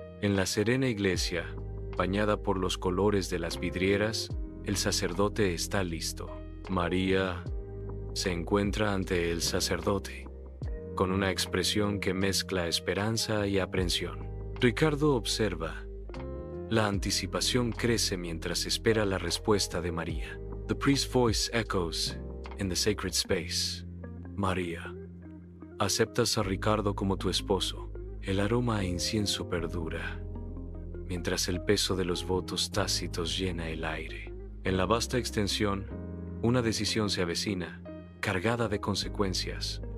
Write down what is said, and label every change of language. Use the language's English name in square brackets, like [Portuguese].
[Spanish] En la serena iglesia, bañada por los colores de las vidrieras, el sacerdote está listo. María se encuentra ante el sacerdote, con una expresión que mezcla esperanza y aprensión. Ricardo observa. La anticipación crece mientras espera la respuesta de María. [English] The priest's voice echoes in the sacred space. [Spanish] María, ¿aceptas a Ricardo como tu esposo? El aroma a incienso perdura, mientras el peso de los votos tácitos llena el aire. En la vasta extensión, una decisión se avecina, cargada de consecuencias.